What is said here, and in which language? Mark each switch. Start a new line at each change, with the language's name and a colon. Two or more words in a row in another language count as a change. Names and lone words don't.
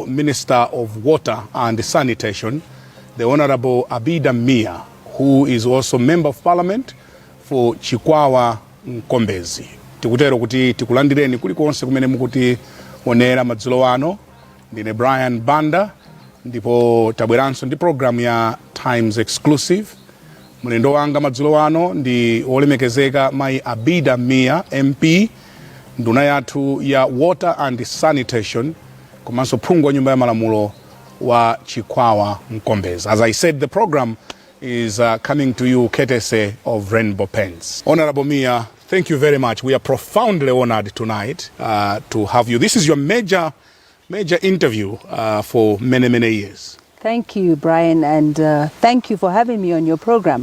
English: Minister of Water and Sanitation, the Honorable Abida Mia, who is also Member of Parliament for Chikwawa Nkombezi.
Nyanja: Tikutero kuti tikulandireni kulikonse kumene mukuti onera madzulo ano. Ndine Brian Banda, ndipo tabweranso ndi program ya Times Exclusive. Mulendo wanga madzulo ano ndi olemekezeka mai Abida Mia MP, nduna yathu ya
English: Water and Sanitation,
Nyanja: komanso phungu wa nyumba ya malamulo wa Chikwawa Nkombezi.
English: As I said, the program is coming to you courtesy of Rainbow Paints. Honorable Mia, thank you very much. We are profoundly honored tonight to have you. This is your major interview for many years. Thank you, Brian, and thank you for having me on your program.